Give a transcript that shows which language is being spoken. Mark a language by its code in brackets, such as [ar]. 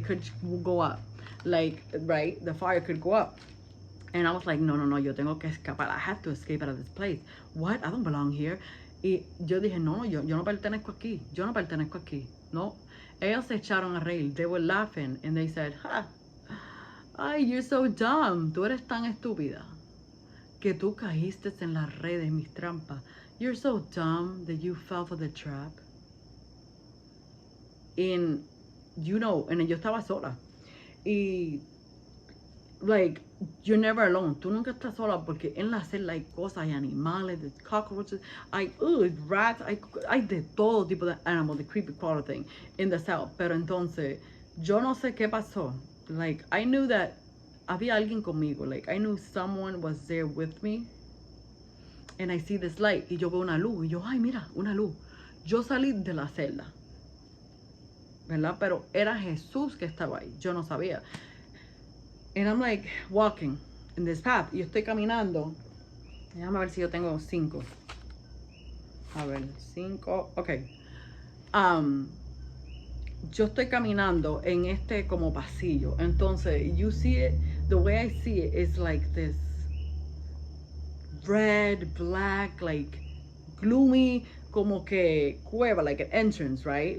[en] It could go up, like, right, the fire could go up. And I was like, no, [es] yo tengo que escapar. [en] I have to escape out of this place. What? I don't belong here. [es] Y yo dije, no, yo no pertenezco aquí. Yo no pertenezco aquí. No. Ellos se echaron a reír. [en] They were laughing. And they said, ay, you're so dumb. [es] Tú eres tan estúpida que tú caíste en las redes, mis trampas. [en] You're so dumb that you fell for the trap. And, you know, and [es] yo estaba sola. [en] Y, like, you're never alone. [es] Tú nunca estás sola porque en la celda hay cosas, hay animales, hay cockroaches, hay rats, hay de todo tipo de animal, [en] the creepy crawler thing in the cell. [es] Pero entonces, yo no sé qué pasó. [en] Like, I knew that [es] había alguien conmigo. [en] Like, I knew someone was there with me. And I see this light. [es] Y yo veo una luz. Y yo, ay, mira, una luz. Yo salí de la celda, ¿verdad? Pero era Jesús que estaba ahí. Yo no sabía. [en] And I'm like walking in this path. [es] Y yo estoy caminando. Déjame ver si yo tengo 5. A ver, 5. Ok. Yo estoy caminando en como pasillo. [en] Entonces, you see it, the way I see it is like this red, black, like gloomy, [es] como que cueva, [en] like an entrance, right?